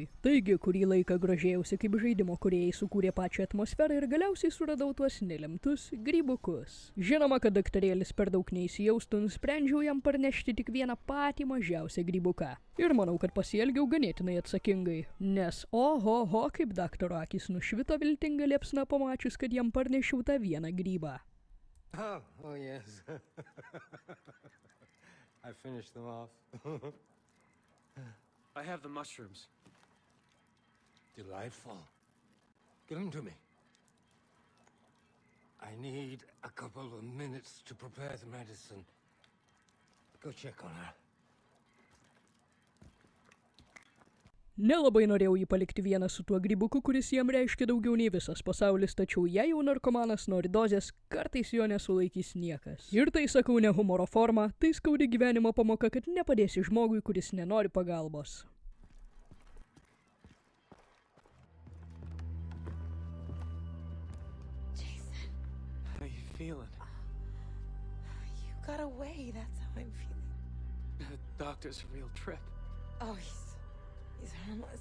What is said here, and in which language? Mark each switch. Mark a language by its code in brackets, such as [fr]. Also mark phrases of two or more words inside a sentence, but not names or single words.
[lt] Taigi, kurį laiką grožėjausi, kaip žaidimo kūrėjai sukūrė pačią atmosferą ir galiausiai suradau tuos nelemtus grybukus. Žinoma, kad daktarėlis per daug neįsijaustų, nusprendžiau jam parnešti tik vieną patį mažiausią grybuką. Ir manau, kad pasielgiau ganėtinai atsakingai, nes oho, kaip daktaro akys nušvito viltinga liepsna pamačius, kad jam parnešiau tą vieną grybą. [en] Oh yes. I finished them off. I have the mushrooms. Delightful. Give them to me. I need a couple of minutes to prepare the medicine. Go check on her. [lt] Nelabai norėjau jį palikti vieną su tuo grybuku, kuris jam reiškia daugiau nei visas pasaulis, tačiau jei jau narkomanas nori dozės, kartais jo nesulaikys niekas. Ir tai sakau ne humoro forma, tai skaudi gyvenimo pamoka, kad nepadėsi žmogui, kuris nenori pagalbos. [en] Jason, How you feeling? you got away. That's how I'm feeling. The doctor's a real trip. Oh, he's harmless.